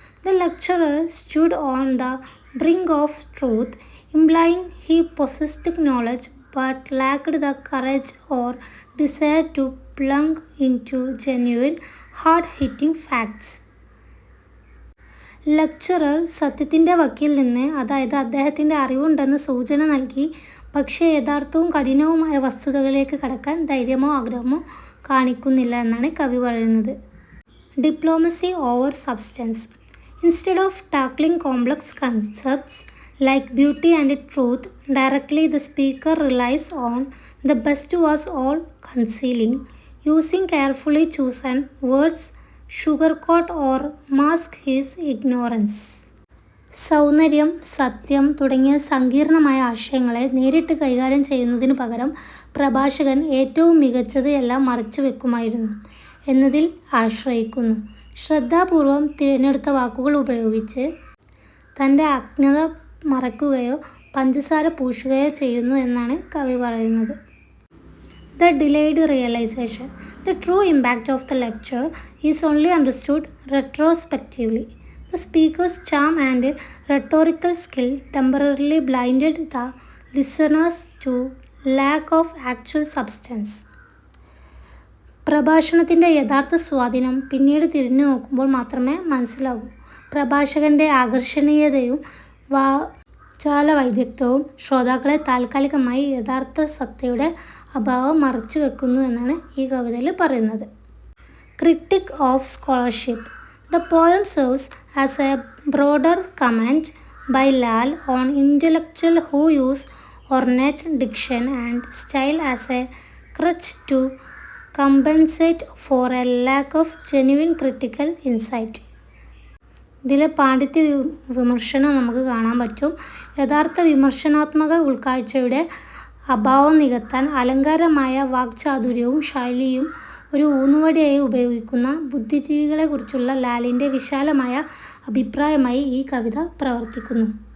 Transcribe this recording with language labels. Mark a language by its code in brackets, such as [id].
[en] The lecturer stood on the brink of truth, implying he possessed knowledge but lacked the courage or desire to plunge into genuine, hard-hitting facts. [ml] Lecturer സത്യത്തിൻ്റെ വക്കിൽ നിന്ന്, അതായത് അദ്ദേഹത്തിൻ്റെ അറിവുണ്ടെന്ന് സൂചന നൽകി, പക്ഷേ യഥാർത്ഥവും കഠിനവുമായ വസ്തുതകളിലേക്ക് കടക്കാൻ ധൈര്യമോ ആഗ്രഹമോ കാണിക്കുന്നില്ല എന്നാണ് കവി പറയുന്നത്. [en] Diplomacy over substance. Instead of tackling complex concepts like beauty and truth directly, the speaker relies on the best was all concealing, using carefully chosen words sugarcoat or mask his ignorance. [ml] സൗന്ദര്യം, സത്യം തുടങ്ങിയ സങ്കീർണമായ ആശയങ്ങളെ നേരിട്ട് കൈകാര്യം ചെയ്യുന്നതിനു പകരം പ്രഭാഷകൻ ഏറ്റവും മികച്ചത് എല്ലാം മറച്ചു വെക്കുമായിരുന്നു എന്നതിൽ ആശ്രയിക്കുന്നു. ശ്രദ്ധാപൂർവം തിരഞ്ഞെടുത്ത വാക്കുകൾ ഉപയോഗിച്ച് തൻ്റെ അജ്ഞത മറയ്ക്കുകയോ പഞ്ചസാര പൂശുകയോ ചെയ്യുന്നു എന്നാണ് കവി പറയുന്നത്. [en] The delayed realization. The true impact of the lecture is only understood retrospectively. The speaker's charm and rhetorical skill temporarily blinded the listeners to lack of actual substance. [ml] പ്രഭാഷണത്തിൻ്റെ യഥാർത്ഥ സ്വാധീനം പിന്നീട് തിരിഞ്ഞു നോക്കുമ്പോൾ മാത്രമേ മനസ്സിലാകൂ. പ്രഭാഷകൻ്റെ ആകർഷണീയതയും വാചാലവൈദഗ്ധ്യവും ശ്രോതാക്കളെ താൽക്കാലികമായി യഥാർത്ഥ സത്തയുടെ അഭാവം മറച്ചു വെക്കുന്നു എന്നാണ് ഈ കവിതയിൽ പറയുന്നത്. [en] Critic of scholarship. The poem serves as a broader comment by Lal on intellectuals who use ornate diction and style as a crutch to compensate for a lack of genuine critical insight. [ml] ഇതിലെ പാണ്ഡിത്യ വിമർശനം നമുക്ക് കാണാൻ പറ്റും. യഥാർത്ഥ വിമർശനാത്മക ഉൾക്കാഴ്ചയുടെ അഭാവം നികത്താൻ അലങ്കാരമായ വാക്ചാതുര്യവും ശൈലിയും ഒരു ഊന്നുവടിയായി ഉപയോഗിക്കുന്ന ബുദ്ധിജീവികളെക്കുറിച്ചുള്ള ലാലിൻ്റെ വിശാലമായ അഭിപ്രായമായി ഈ കവിത പ്രവർത്തിക്കുന്നു.